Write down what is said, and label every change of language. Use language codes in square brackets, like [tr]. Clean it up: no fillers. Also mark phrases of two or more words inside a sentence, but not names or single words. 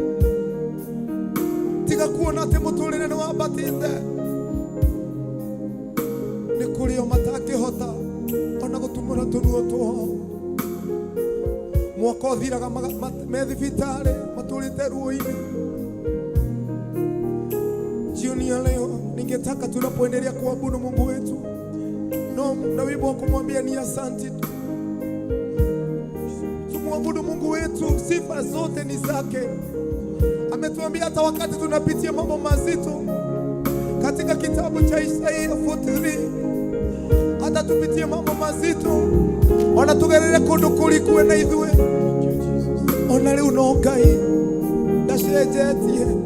[ki] Tiga kuona atĩ mũtũrĩre nĩ wambatĩte, nĩ kũrĩa matangĩhota ona gũtumũra tũnuo twao. Mwaka ũthiraga me thibitarĩ matũrĩte ruo-inĩ. [sw] Jioni ya leo ningetaka tunapoendelea kuabudu Mungu wetu na wimbo wa kumwambia ni asante tu. Tumwabudu Mungu wetu, sifa zote ni zake. Ametuambia hata wakati tunapitia mambo mazito, katika kitabu cha Isaia 43, hata tupitie mambo mazito, [ki] ona tugerere kundu kulikue na ithue, ona riu no Ngai ndacenjetie.